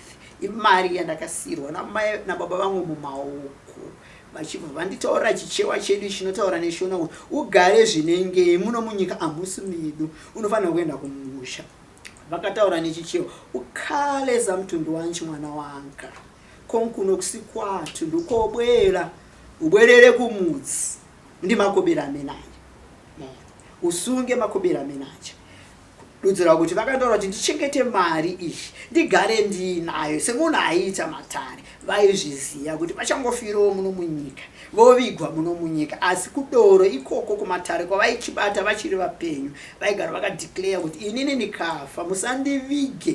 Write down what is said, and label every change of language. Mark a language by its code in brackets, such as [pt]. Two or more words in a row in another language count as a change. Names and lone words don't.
[sn] Imari yandakasirwa nababa vangu mumaoko, vachibva vanditaurira chichewa chedu chinotaura neshona kuti ugare zvinenge muno munyika hamusi medu, unofanira kuenda kumusha. Vakataura nechichewa, [ny] ukaleza mutundu wanchi mwana wanga, konkuno kusikwatu ndukobwera ubwerere kumudzi ndi makobera amenaja, usunge makobera amenaja. [sn] Dudzira kuti vakantaura kuti ndichengete mari iyi ndigare ndinayo semunhu aiita matare. Vaizviziva kuti vachangofirawo muno munyika, vovigwa muno munyika. Asi kudoro ikoko kumatare kwavaichibata vachiri vapenyu, vaigara vakadeclare kuti inini ndikafa musandivige.